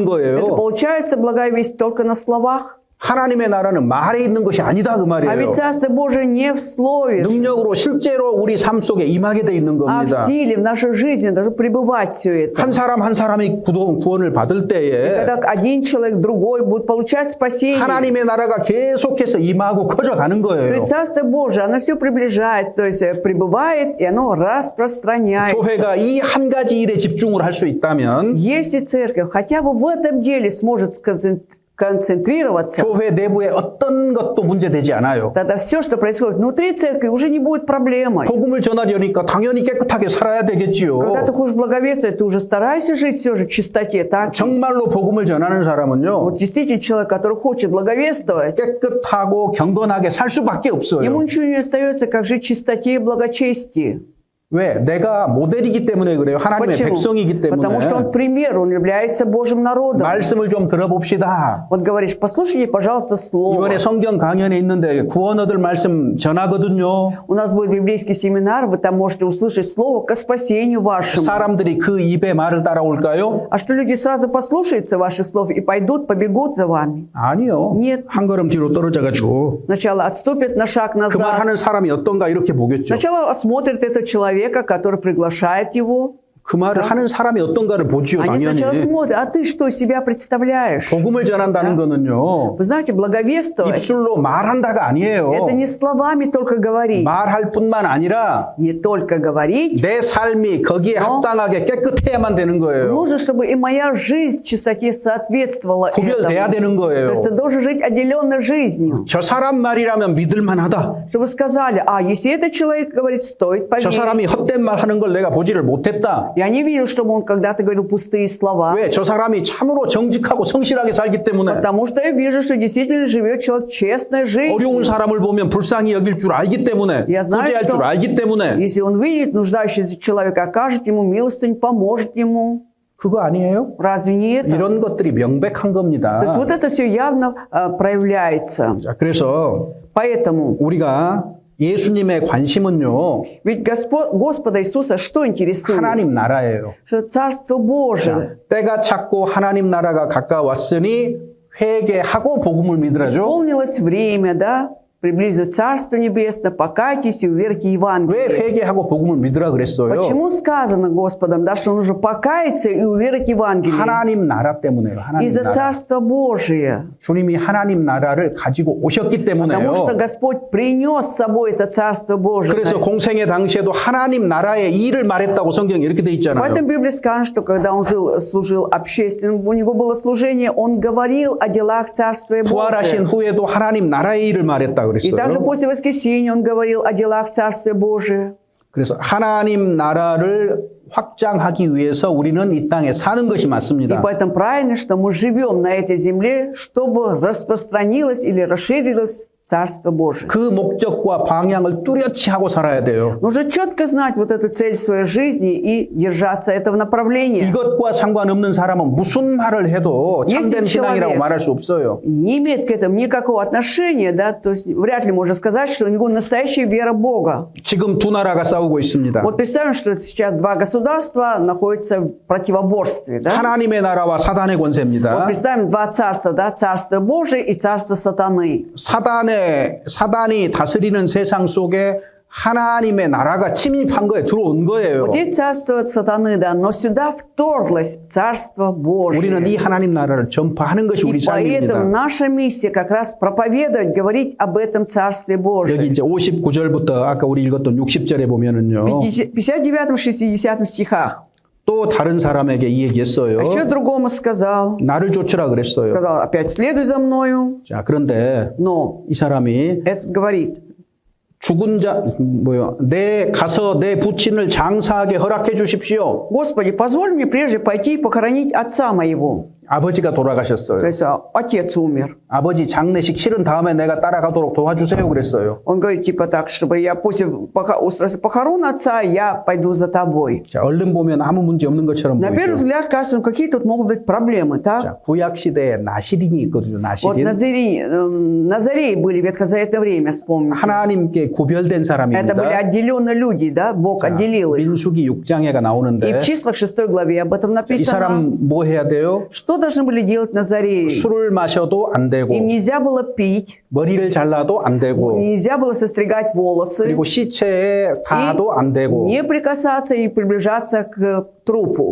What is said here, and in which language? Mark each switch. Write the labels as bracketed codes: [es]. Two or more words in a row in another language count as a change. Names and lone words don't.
[ru] Это [ko] 거예요. [ru] получается благая весть только на словах. [ko] 하나님의 나라는 말에 있는 것이 아니다 그 [ru] А [ko] 말이에요. [ru] ведь Царство Божие не в слове, [ko] 능력으로 실제로 우리 삶 속에 임하게 돼 있는 [ru] а в [ko] 겁니다. [ru] силе, в нашей жизни должно пребывать все это. [ko] 한 사람 한 사람이 구원을 받을 때에 [ru] Когда один человек, другой будет получать спасение, [ko] 하나님의 나라가 계속해서 임하고 커져가는 [ru] то [ko] 거예요. [ru] есть Царство Божие, оно все приближает, то есть пребывает, и оно распространяется. [ko] 교회가 이 한 가지 일에 집중을 할 수 있다면 [ru] Если церковь хотя бы в этом деле сможет концентрироваться, [ko] 교회 내부에 어떤 것도 문제되지 않아요. [ru] тогда все, что происходит внутри церкви, уже не будет проблемой. [ko] 복음을 전하려니까 당연히 깨끗하게 살아야 되겠지요. [ru] Когда ты хочешь благовествовать, ты уже стараешься жить все же в чистоте, так? [ko] 정말로 복음을 전하는 사람은요. [ru] Вот действительно человек, который хочет благовествовать, [ko] 깨끗하고 경건하게 살 수밖에 [ru] ему [ko] 없어요. [ru] ничего не остается, как жить в чистоте и благочестии. [ko] 왜? 내가 모델이기 때문에 그래요. 하나님의 [ru] Почему? [ko] 백성이기 때문에. [ru] Потому что он пример, он является Божьим народом. [ko] 말씀을 좀 들어봅시다. [ru] Вот говоришь, послушайте, пожалуйста, слово. [ko] 이번에 성경 강연에 있는데 구원 얻을 말씀 전하거든요. [ru] У нас будет библейский семинар, вы там можете услышать слово ко спасению вашему. [ko] 사람들이 그 입의 말을 따라올까요? [ru] А что люди сразу послушаются ваших слов и пойдут, побегут за вами? [ko] 아니요. [ru] Нет. [ko] 한 걸음 뒤로 떨어져가지고 [ru] Сначала отступят на шаг [ko] 그 말 [ru] назад. [ko] 하는 사람이 어떤가 이렇게 보겠죠. [ru] Сначала осмотрят этого человека, который приглашает его. [ko] 그 말을 하는 사람이 어떤가를 보지요, [ru] Они [ko] 당연히. [ru] сначала смотрят, а ты что себя представляешь? [ko] 복음을 전한다는 거는요. [ru] Вы знаете, благовествовать, [ko] 입술로 말한다가 아니에요. [ru] это не словами только говорить. [ko] 말할 뿐만 아니라 [ru] Не только говорить. [ko] 내 삶이 거기에 합당하게 깨끗해야만 되는 거예요. [ru] Нужно, чтобы и моя жизнь в чистоте соответствовала [ko] 구별돼야 [ru] этому. [ko] 되는 [ru] То [ko] 거예요. [ru] есть ты должен жить отделенной жизнью. [ko] 저 사람 말이라면 믿을만하다. [ru] Чтобы сказали, а если этот человек говорит, стоит [ko] 저 [ru] поверить. [ko] 사람이 헛된 말 하는 걸 내가 보지를 못했다. [ru] Я не видел, чтобы он когда-то говорил пустые слова. [ko] 왜? 저 사람이 참으로 정직하고 성실하게 살기 때문에. [ru] Потому что я вижу, что действительно живет человек честной [ko] 어려운 [ru] жизнью. [ko] 사람을 보면 불쌍히 여길 줄 알기 때문에. [ru] Я знаю, [ko] 구제할 [ru] что [ko] 줄 알기 때문에. [ru] если он видит нуждающийся человека, окажет ему милостыню, поможет ему. [ko] 그거 아니에요? [ru] Разве не это? [ko] 이런 것들이 명백한 겁니다. [ru] То есть вот это все явно проявляется. [ko] 자, 그래서 [ru] Поэтому, [ko] 우리가 예수님의 관심은요. [ru] ведь Господа Иисуса что интересует? [ko] 하나님 나라예요. [ru] Что Царство Божие. [ko] 때가 찼고 하나님 나라가 가까웠으니 회개하고 복음을 믿으라죠. [ru] Исполнилось время, да? Приблизится Царство Небесное, покайтесь и уверуйте [ko] 왜 [ru] Евангелие. [ko] 회개하고 복음을 믿으라 그랬어요? [ru] Почему сказано Господом, да, что нужно покаяться и уверовать Евангелие? [ko] 하나님 나라 때문에요. 하나님 [ru] Из-за [ko] 나라. [ru] Царства Божия. [ko] 주님이 하나님 나라를 가지고 오셨기 때문에요. [ru] Потому что Господь принес с собой это Царство Божие. [ko] 그래서 공생의 당시에도 하나님 나라의 일을 말했다고 성경에 이렇게 돼 [ru] В [ko] 있잖아요. [ru] этом Библии сказано, что когда он служил общественным, у него было служение, он говорил о делах Царствия [ko] 부활하신 [ru] Божия. [ko] 후에도 하나님 나라의 일을 말했다고 [ru] И также [ko] 그랬어요. [ru] после воскресения он говорил о делах Царствия Божия. [ko] 그래서 하나님 나라를 확장하기 위해서 우리는 이 땅에 사는 것이 [ru] И [ko] 맞습니다. [ru] поэтому правильно, что мы живем на этой земле, чтобы распространилось или расширилось Царство Божие. [ko] 그 목적과 방향을 뚜렷이 하고 살아야 돼요. [ru] Нужно четко знать вот эту цель своей жизни и держаться этого направления. [ko] 이것과 상관없는 사람은 무슨 말을 해도 참된 [ru] Если [ko] 신앙이라고 [ru] человек [ko] 말할 수 없어요. [ru] не имеет к этому никакого отношения, да, то есть вряд ли можно сказать, что у него настоящая вера в Бога. [ko] 지금 두 나라가 싸우고 있습니다. [ru] Вот представим, что сейчас два государства находятся в противоборстве, да? [ko] 하나님의 나라와 사단의 [ru] Вот [ko] 권세입니다. [ru] представим два царства, да, Царство Божие и Царство Сатаны. [ko] 사단이 다스리는 세상 속에 하나님의 나라가 침입한 거예요. 들어온 거예요. [ru] Вот здесь царствует сатаны, да, но сюда вторглось Царство Божие. [ko] 우리는 이 하나님 나라를 전파하는 것이 [ru] И [ko] 우리 [ru] поэтому [ko] 삶입니다. [ru] наша миссия как раз проповедовать, говорить об этом Царстве [ko] 여기 [ru] Божьем. [ko] 이제 59절부터 아까 우리 읽었던 60절에 보면은요. [ru] В 59-60 стихах. [ko] 또 다른 사람에게 이 얘기했어요. [ru] А еще другому сказал, [ko] 나를 쫓으라 그랬어요. [ru] сказал, опять следуй за мною. [ko] 자, 그런데 [ru] Но [ko] 이 사람이 [ru] это говорит, [ko] 죽은 자 내 가서 내 부친을 장사하게 허락해 주십시오. [ru] Господи, позволь мне прежде пойти и похоронить отца моего. [ko] 아버지가 돌아가셨어요. [ru] То есть отец умер. [ko] 아버지 장례식 치른 다음에 내가 따라가도록 도와주세요 그랬어요. [ru] Он говорит, типа так, чтобы я после устройства похорон отца, я пойду за тобой. [ko] 자, 얼른 보면 아무 문제 없는 것처럼 [ru] На первый [ko] 보이죠. [ru] взгляд кажется, какие тут могут быть проблемы, так? [ko] 자, 구약 시대에 나시린이 있거든요. [ru] Вот [ko] 나시린. [ru] Назареи были в ветхозаветное время, вспомните. [ko] 하나님께 구별된 [ru] Это были [ko] 사람입니다. [ru] отделенные люди, да? Бог [ko] 자, [ru] отделил их. [ko] 민수기 6장에가 [ru] И [ko] 나오는데 [ru] в числах 6 главе об этом [ko] 이 [ru] написано. [ko] 사람 뭐 해야 돼요? [ru] Что должны были делать Назареи? [ko] 술을 마셔도 안 되고 [ru] Им нельзя было пить, [ko] 머리를 잘라도 안 되고 [ru] нельзя было состригать волосы, [ko] 그리고 시체에 닿아도 안 되고 [ru] не прикасаться и приближаться к трупу.